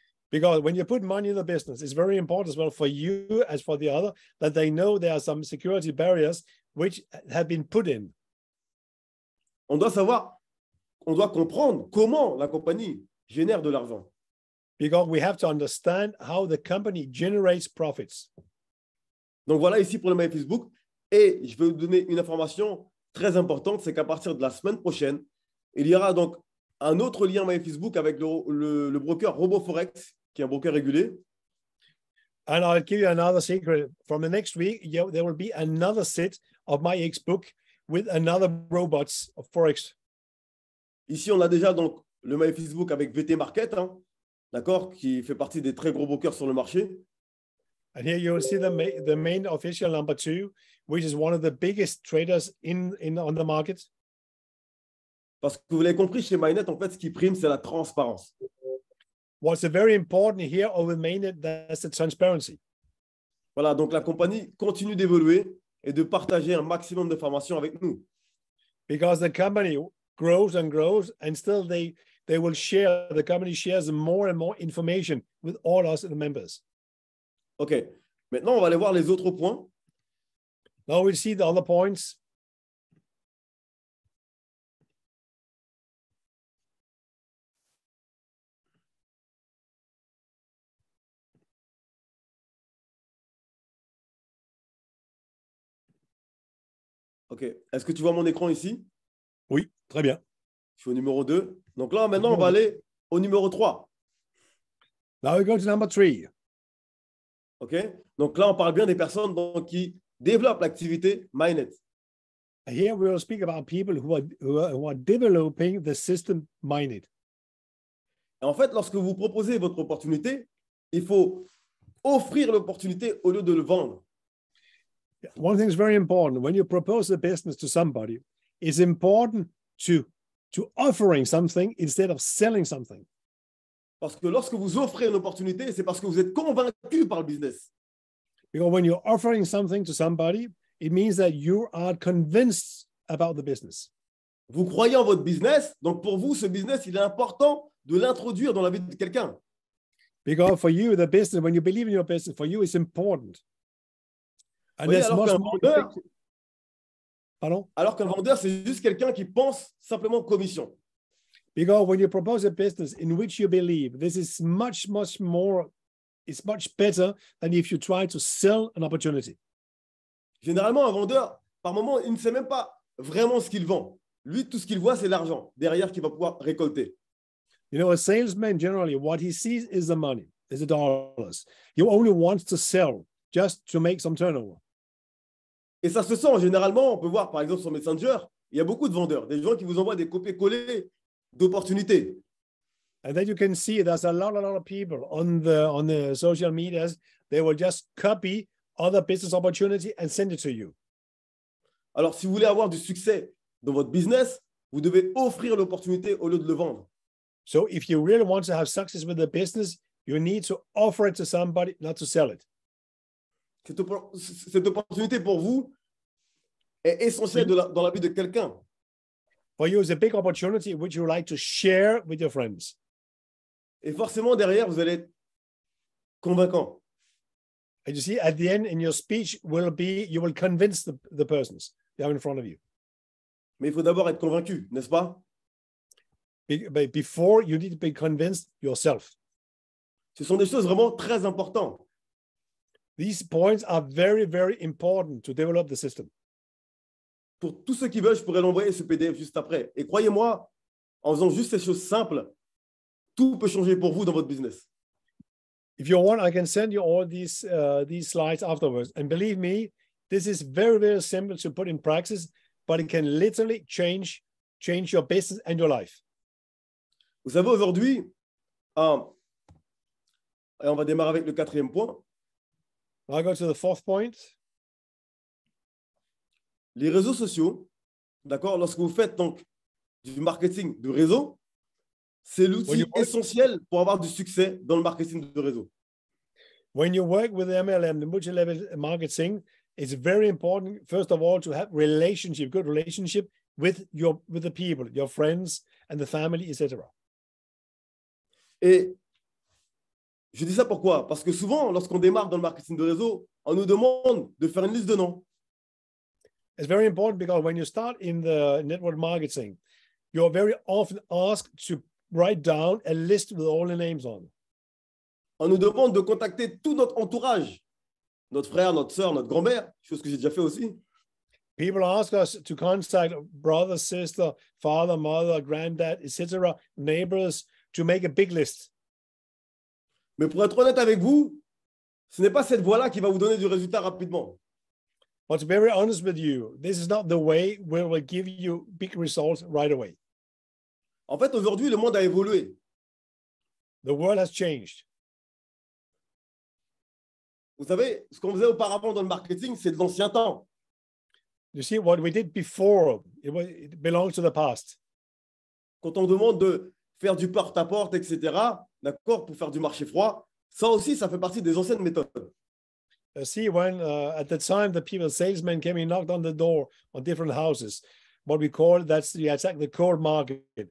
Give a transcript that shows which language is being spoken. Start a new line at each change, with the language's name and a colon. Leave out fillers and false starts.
English: Because when you put money in the business, it's very important as well for you as for the other that they know there are some security barriers which have been put in.
French: On doit savoir, on doit comprendre comment la compagnie génère de l'argent.
English: Because we have to understand how the company generates profits.
French: Donc voilà ici pour le My Facebook. Et je vais vous donner une information très importante, c'est qu'à partir de la semaine prochaine, il y aura donc un autre lien My Facebook avec le broker RoboForex, qui est un broker régulé.
English: And I'll give you another secret. From the next week, there will be another set of My Facebook with another robots of Forex.
French: Ici, on a déjà donc le My Facebook avec VT Market, d'accord, qui fait partie des très gros brokers sur le marché.
English: And here you'll see the main official number 2, which is one of the biggest traders on the market.
French: Parce que vous l'avez compris, chez MyNet, en fait, ce qui prime, c'est la transparence.
English: What's very important here over MyNet, that's the transparency.
French: Voilà, donc la compagnie continue d'évoluer et de partager un maximum d'informations avec nous.
English: Because the company grows and grows, and still the company shares more and more information with all us the members. OK.
French: Maintenant, on va aller voir les autres points.
English: Now we'll see the other points. OK.
French: Est-ce que tu vois mon écran ici? Oui, très bien. Je suis au numéro 2. Donc là, maintenant, on va aller au numéro 3.
English: Now we go to number 3. OK.
French: Donc là, on parle bien des personnes qui développent l'activité MyNet.
English: Here we will speak about people who are developing the system MyNet.
French: Et en fait, lorsque vous proposez votre opportunité, il faut offrir l'opportunité au lieu de le vendre.
English: One thing is very important. When you propose a business to somebody, it's important to offering something instead of selling something.
French: Parce que lorsque vous offrez une opportunité, c'est parce que vous êtes convaincu par le business.
English: Because when you're offering something to somebody, it means that you are convinced about the business.
French: Vous croyez en votre business, donc pour vous, ce business, il est important de l'introduire dans la vie de quelqu'un.
English: Because for you, the business, when you believe in your business, for you, it's important. And
French: Oui,
English: there's much more. Pardon?
French: Alors qu'un vendeur, c'est juste quelqu'un qui pense simplement commission.
English: Because when you propose a business in which you believe, this is much, much more is much better than if you try to sell an opportunity.
French: Généralement, un vendeur, par moment, il ne sait même pas vraiment ce qu'il vend. Lui, tout ce qu'il voit, c'est l'argent derrière qu'il va pouvoir récolter.
English: You know, a salesman generally, what he sees is the money, is the dollars. He only wants to sell just to make some turnover.
French: Et ça se sent généralement, on peut voir par exemple sur Messenger, il y a beaucoup de vendeurs, des gens qui vous envoient des copier-coller d'opportunités.
English: And then you can see there's a lot of people on the social medias. They will just copy other business opportunity and send it to you.
French: Alors, si vous voulez avoir du succès dans votre business, vous devez offrir l'opportunité au lieu de le vendre.
English: So if you really want to have success with the business, you need to offer it to somebody, not to sell it.
French: Cette opportunité pour vous est essentielle dans la vie de quelqu'un.
English: For you, it's a big opportunity which you like to share with your friends.
French: Et forcément, derrière, vous allez être convaincant.
English: And you see, at the end, in your speech will be, you will convince the persons you have in front of you.
French: Mais il faut d'abord être convaincu, n'est-ce pas?
English: But before, you need to be convinced yourself.
French: Ce sont des choses vraiment très importantes.
English: These points are very, very important to develop the system.
French: Pour tous ceux qui veulent, je pourrais l'envoyer ce PDF juste après. Et croyez-moi, en faisant juste ces choses simples, tout peut changer pour vous dans votre business.
English: If you want, I can send you all these slides afterwards. And believe me, this is very, very simple to put in practice, but it can literally change your business and your life.
French: Vous savez, aujourd'hui, et on va démarrer avec le 4e point.
English: I'll go to the 4th point.
French: Les réseaux sociaux, d'accord, lorsque vous faites donc du marketing de réseau, c'est l'outil essentiel pour avoir du succès dans le marketing de réseau.
English: When you work with MLM, the multi-level marketing, it's very important, first of all, to have good relationship with the people, your friends and the family, etc.
French: Et je dis ça pourquoi? Parce que souvent, lorsqu'on démarre dans le marketing de réseau, on nous demande de faire une liste de noms.
English: It's very important because when you start in the network marketing, you're very often asked to write down a list with all the names on.
French: On nous demande de contacter tout notre entourage, notre frère, notre sœur, notre grand-mère, chose que j'ai déjà fait aussi.
English: People ask us to contact brother, sister, father, mother, granddad, etc., neighbors, to make a big list.
French: Mais pour être honnête avec vous, ce n'est pas cette voie-là qui va vous donner du résultat rapidement.
English: But to be very honest with you, this is not the way where we'll give you big results right away.
French: En fait, aujourd'hui, le monde a évolué.
English: The world has changed.
French: Vous savez, ce qu'on faisait auparavant dans le marketing, c'est de l'ancien temps.
English: You see, what we did before, it belongs to the past.
French: Quand on demande de faire du porte-à-porte, etc., d'accord, pour faire du marché froid, ça aussi, ça fait partie des anciennes méthodes.
English: See, when at the time the salesmen came and knocked on the door on different houses, what we call that's the cold market.